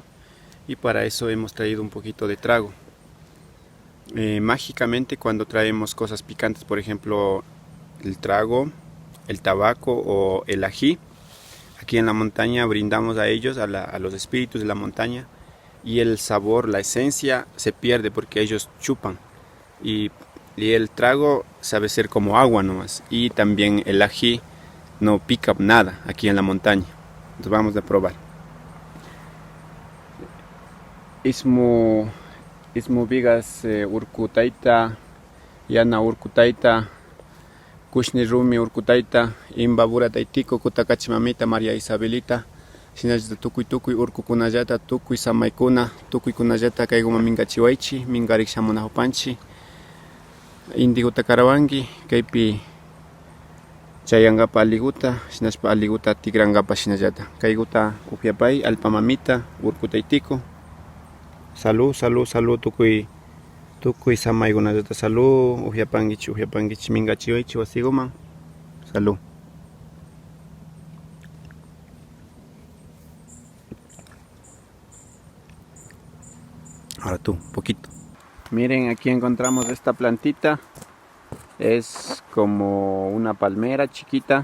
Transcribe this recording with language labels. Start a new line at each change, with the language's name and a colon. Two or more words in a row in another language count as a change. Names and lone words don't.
Spanish: Y para eso hemos traído un poquito de trago. Mágicamente cuando traemos cosas picantes, por ejemplo el trago, el tabaco o el ají, aquí en la montaña brindamos a ellos, a los espíritus de la montaña, y el sabor, la esencia se pierde porque ellos chupan, y el trago sabe ser como agua nomás, y también el ají no pica nada aquí en la montaña. Entonces vamos a probar.
Quechua: Ismu vigas urkutaita, yana urkutaita, kushni rumi urkutaita, imbabura taitiko kutakachimamita María Isabelita, shinallata tukuy urkukunallata, tukuy samaykuna, tukuykunallata kayguma mingachiwaychi, mingarik shamunahupanchi, indiguta karawanki, kaypi chayangapa aliguta, shinashpa aliguta tigrangapa shinallata, kayguta upyapay, alpamamita, urkutaitiko.
Spanish: Salud, salud, salud,
Quechua: tukuy samaykunallata salud, upiapankichi mingachiwaychi wasikuman.
Spanish: Salud. Ahora tú, poquito. Miren, aquí encontramos esta plantita. Es como una palmera chiquita.